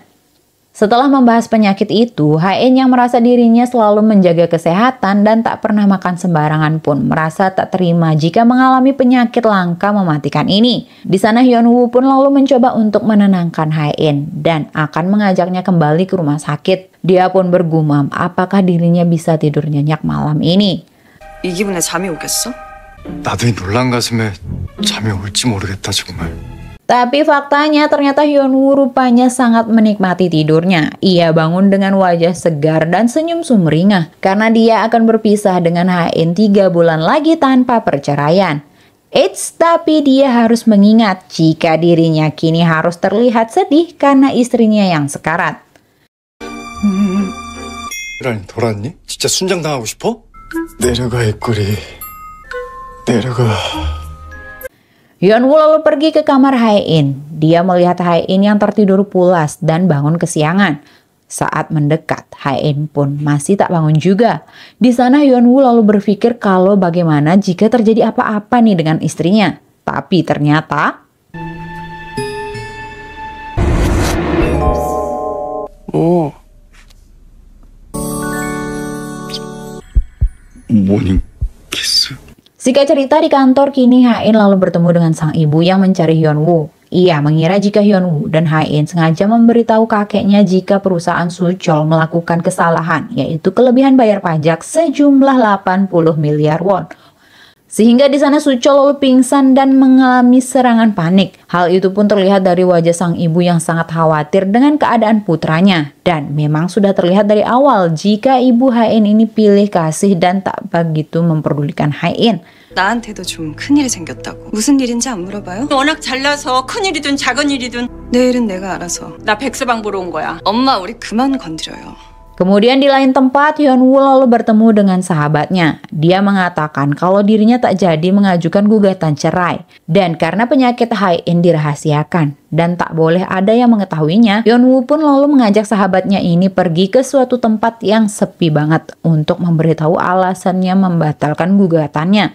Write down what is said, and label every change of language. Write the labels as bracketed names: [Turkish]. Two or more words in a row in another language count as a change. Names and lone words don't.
[Indonesian] Setelah membahas penyakit itu, Ha-in yang merasa dirinya selalu menjaga kesehatan dan tak pernah makan sembarangan pun merasa tak terima jika mengalami penyakit langka mematikan ini. Di sana Hyun-woo pun lalu mencoba untuk menenangkan Ha-in dan akan mengajaknya kembali ke rumah sakit. Dia pun bergumam apakah dirinya bisa tidur nyenyak malam ini. [Korean] 이 기분에 잠이 오겠어? 나도 이 놀란 가슴에 잠이 올지 모르겠다 정말. [Indonesian] Tapi faktanya ternyata Hyun-woo rupanya sangat menikmati tidurnya. Ia bangun dengan wajah segar dan senyum sumringah karena dia akan berpisah dengan Ha-in 3 bulan lagi tanpa perceraian. Eits, tapi dia harus mengingat jika dirinya kini harus terlihat sedih karena istrinya yang sekarat. [Korean] 라니 돌았니? 진짜 순장당하고 싶어? 내려가 입꼬리 내려가. [Indonesian] Hyun-woo lalu pergi ke kamar Ha-in. Dia melihat Ha-in yang tertidur pulas dan bangun kesiangan. Saat mendekat, Ha-in pun masih tak bangun juga. Di sana Hyun-woo lalu berpikir kalau bagaimana jika terjadi apa-apa nih dengan istrinya. Tapi ternyata [Korean] 모닝 키스. [Indonesian] singkat cerita di kantor kini Ha-in lalu bertemu dengan sang ibu yang mencari Hyun-woo. Ia mengira jika Hyun-woo dan Ha-in sengaja memberitahu kakeknya jika perusahaan Suchol melakukan kesalahan, yaitu kelebihan bayar pajak sejumlah 80 miliar won. Sehingga di sana Suchol lalu pingsan dan mengalami serangan panik. Hal itu pun terlihat dari wajah sang ibu yang sangat khawatir dengan keadaan putranya. Dan memang sudah terlihat dari awal jika ibu Ha-in ini pilih kasih dan tak begitu memperdulikan Ha-in. [Korean] 나한테도 좀 큰일이 생겼다고. 무슨 일인지 안 물어봐요? 워낙 잘나서 큰일이든 작은 일이든 내일은 내가 알아서. 나 백서방 보러 온 거야. 엄마 우리 그만 건드려요. [Indonesian] Kemudian di lain tempat, Hyun-woo lalu bertemu dengan sahabatnya. Dia mengatakan kalau dirinya tak jadi mengajukan gugatan cerai. Dan karena penyakit Ha-in dirahasiakan dan tak boleh ada yang mengetahuinya, Hyun-woo pun lalu mengajak sahabatnya ini pergi ke suatu tempat yang sepi banget untuk memberitahu alasannya membatalkan gugatannya.